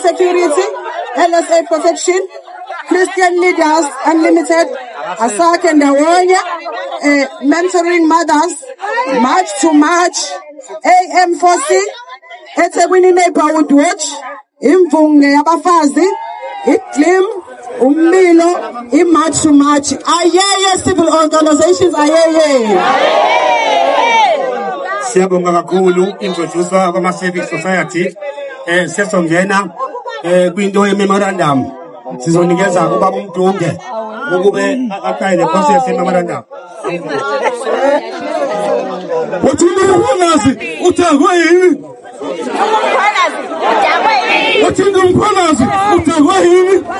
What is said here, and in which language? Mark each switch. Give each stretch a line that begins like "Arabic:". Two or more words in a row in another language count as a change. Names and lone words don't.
English: Security, LSA Protection, Christian Leaders Unlimited, Asak and Dawonya, Mentoring Mothers, March to March, AM40, eThekwini Neighborhood Watch,
Zulu: Imvunge Yabafazi, Iklim, Umilo, March to March. Ayeye
English: civil organizations,
Zulu: ayeye. Siyabonga kakhulu introduce kwama
English: civic society
Zulu: sesongena kwinto ye-memorandum sizonikeza kuba uMdunge ukube aqale process ye-memorandum. Uthini umkhwanazi uthakwe yini? Uthini umkhwanazi uthakwe yini?